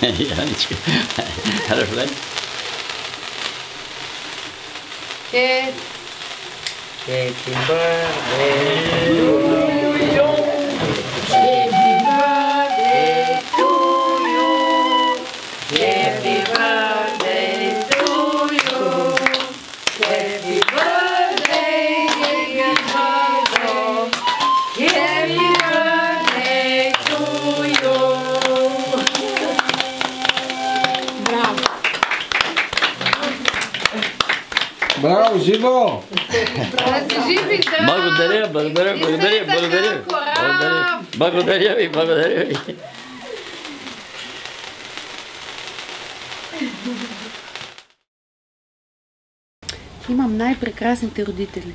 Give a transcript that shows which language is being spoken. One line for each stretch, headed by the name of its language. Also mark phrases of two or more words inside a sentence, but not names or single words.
Bulgarian: Яничка. Рефлен.
English: Happy birthday to you. Happy birthday to you. Happy birthday to you. Happy birthday, dear Mother. Happy birthday to you.
Bulgarian: Браво! Браво, живо! Благодаря, благодаря, благодаря, благодаря. Благодаря ви, благодаря ви. Имам най-прекрасните родители.